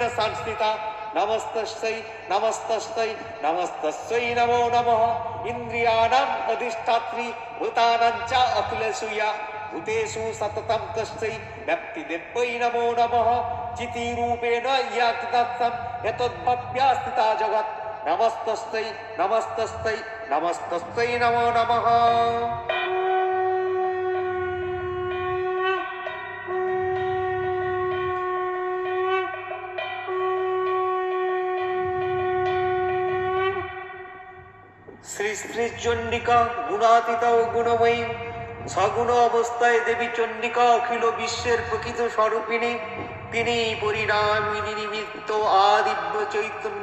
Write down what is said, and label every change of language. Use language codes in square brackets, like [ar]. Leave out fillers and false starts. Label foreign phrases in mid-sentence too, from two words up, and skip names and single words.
[sa] संस्थिता नमस्तस्यै नमस्तस्यै नमस्तस्यै नमो नमः इन्द्रियाणाम् अधिष्ठात्री भूतानां च अखिलेषु या भूतेषु सततं तस्यै व्याप्तिदेव्यै नमो नमः चितिरूपेण या कृतार्थं यतोद्भव्या स्थिता जगत् नमस्तस्यै नमस्तस्यै नमस्तस्यै नमो नमः [bn] শ্রী শ্রী চণ্ডিকা গুণাতীত ও গুণময়ী সগুণ অবস্থায় দেবী চণ্ডিকা অখিল বিশ্বের প্রকৃত স্বরূপিণী তিনি পরিণামিনী নিমিত্ত আদিব্য চৈতন্য